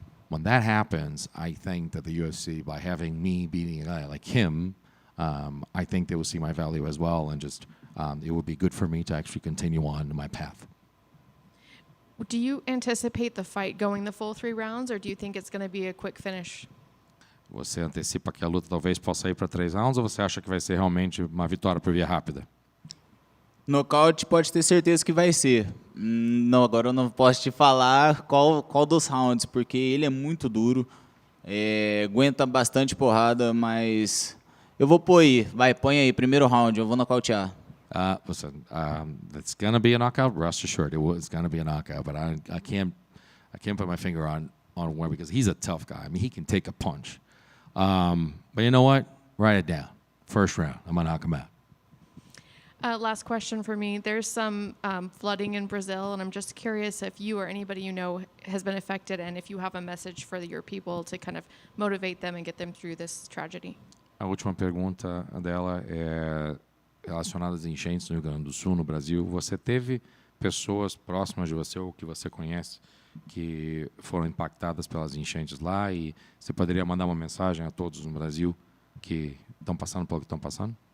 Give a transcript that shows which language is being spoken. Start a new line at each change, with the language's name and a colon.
English: When that happens, I think that the UFC, by having me beating a guy like him, I think they will see my value as well, and just it would be good for me to actually continue on my path. Do you anticipate the fight going the full 3 rounds, or do you think it's going to be a quick finish?
Portuguese: Você antecipa que a luta talvez possa ir para 3 rounds, ou você acha que vai ser realmente uma vitória por via rápida? Nocaute pode ter certeza que vai ser. Não, agora eu não posso te falar qual dos rounds, porque ele é muito duro, aguenta bastante porrada, mas eu vou pôr aí. Vai, põe aí, primeiro round, eu vou nocautear.
English: Listen, it's gonna be a knockout. Rest assured, it's gonna be a knockout. But I can't put my finger on where, because he's a tough guy. I mean, he can take a punch. But you know what? Write it down. First round, I'm gonna knock him out. Last question for me. There's some flooding in Brazil, and I'm just curious if you or anybody you know has been affected, and if you have a message for your people to kind of motivate them and get them through this tragedy.
Portuguese: A última pergunta dela é relacionada às enchentes no Rio Grande do Sul, no Brasil. Você teve pessoas próximas de você ou que você conhece que foram impactadas pelas enchentes lá, e você poderia mandar uma mensagem a todos no Brasil que estão passando pelo que estão passando?